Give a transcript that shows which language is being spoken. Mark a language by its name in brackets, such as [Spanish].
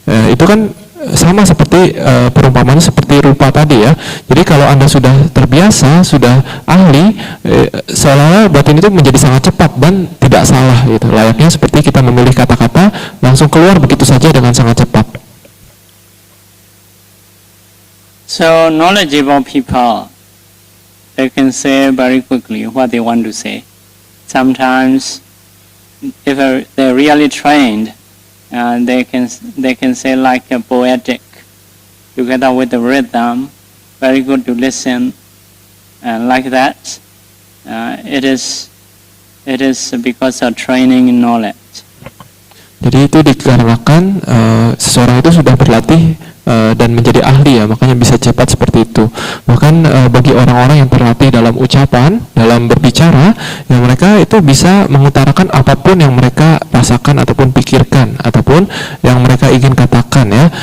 [Indonesian] Itu kan sama seperti perumpamaan seperti rupa tadi ya. Jadi kalau Anda sudah terbiasa, sudah ahli, seolah-olah batin itu menjadi sangat cepat dan tidak salah gitu. Layaknya seperti kita memilih kata-kata langsung keluar begitu saja dengan sangat cepat. [English] So knowledgeable people, they can say very quickly what they want to say. Sometimes if they're really trained, they can say like a poetic, together with the rhythm, very good to listen, and like that. It is because of training knowledge. [Indonesian] Jadi itu dikarenakan seseorang itu sudah berlatih dan menjadi ahli ya, makanya bisa cepat seperti itu. Bahkan bagi orang-orang yang terlatih dalam ucapan, dalam berbicara, ya mereka itu bisa mengutarakan apapun yang mereka rasakan ataupun pikirkan ataupun yang mereka ingin katakan ya.